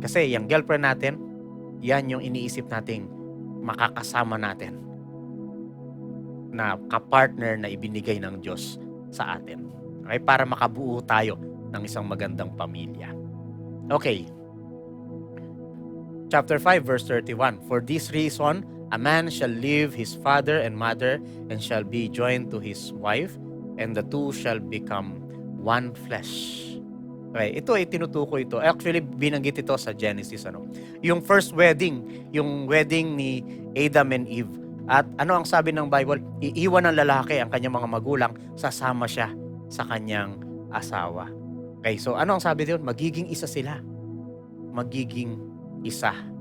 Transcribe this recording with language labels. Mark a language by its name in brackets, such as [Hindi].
[Filipino] Kasi yung girlfriend natin, yan yung iniisip nating makakasama natin na kapartner na ibinigay ng Diyos sa atin. Okay? Para makabuo tayo ng isang magandang pamilya. [English] Okay. Chapter 5, verse 31. For this reason, a man shall leave his father and mother and shall be joined to his wife, and the two shall become one flesh. [Filipino] Okay, ito ay tinutukoy ito. Actually, binanggit ito sa Genesis. Yung first wedding, yung wedding ni Adam and Eve. At ano ang sabi ng Bible? Iiwan ng lalaki ang kanyang mga magulang, sasama siya sa kanyang asawa. Okay, so ano ang sabi doon? Magiging isa sila. Magiging isa.